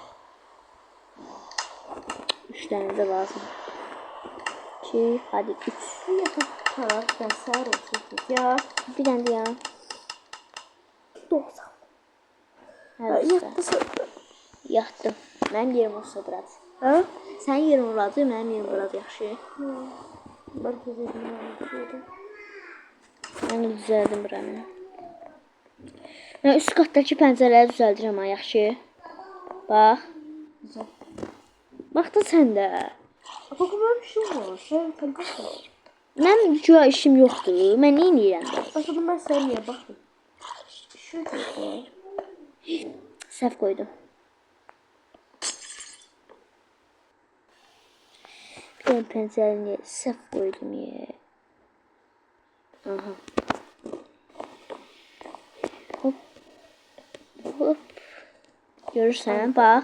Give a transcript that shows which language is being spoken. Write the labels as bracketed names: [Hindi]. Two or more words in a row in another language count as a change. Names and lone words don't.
[Turkish] 3 tane de lazım. 2, hadi 3. Tamam ben sağır olsun. Ya. Bir tane de ya. 90. Hadi Yattı sonra. Yattım. [Azerbaijani] Mənim yerim olsa biraz. Ha? Sənin yerin oradı, mənim yerim biraz yaxşı. [Turkish] Ben düzeldim. [Azerbaijani] Mən də düzəldim buranı. Mən üst qatdakı pəncərələri düzəldirəm ha, yaxşı. Bax. [Turkish] Güzel. [Azerbaijani] Bax da sən də. [Turkish] Bakın böyle bir şey var. Sen tabii var. [Azerbaijani] Mənim güya işim yoxdur. Mən nə edirəm? [Turkish] Bakın ben sevmiyorum bakın. Şurada. [Azerbaijani] Səhv qoydum. Ben pəncərəni səhv qoydum ya. Aha. Hop. Hop. Görürsən, bax.